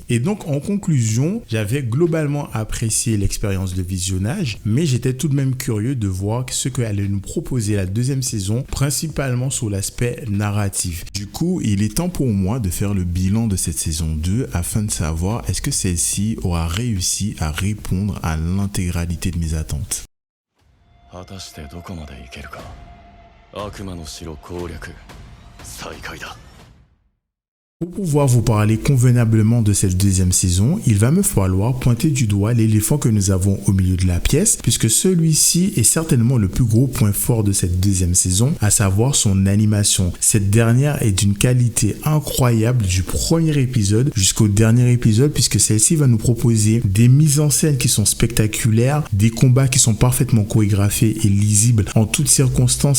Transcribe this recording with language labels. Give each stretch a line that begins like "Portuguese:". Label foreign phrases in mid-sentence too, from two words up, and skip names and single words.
French: Et donc en conclusion, j'avais globalement apprécié l'expérience de visionnage, mais j'étais tout de même curieux de voir ce que allait nous proposer la deuxième saison, principalement sur l'aspect narratif. Du coup, il est temps pour moi de faire le bilan de cette saison 2 afin de savoir est-ce que celle-ci aura réussi à répondre à l'intégralité de mes attentes.
Japanese: 果たしてどこまでいけるか。悪魔の城攻略再開だ。
French: Pour pouvoir vous parler convenablement de cette deuxième saison, il va me falloir pointer du doigt l'éléphant que nous avons au milieu de la pièce, puisque celui-ci est certainement le plus gros point fort de cette deuxième saison, à savoir son animation. Cette dernière est d'une qualité incroyable du premier épisode jusqu'au dernier épisode, puisque celle-ci va nous proposer des mises en scène qui sont spectaculaires, des combats qui sont parfaitement chorégraphiés et lisibles en toutes circonstances.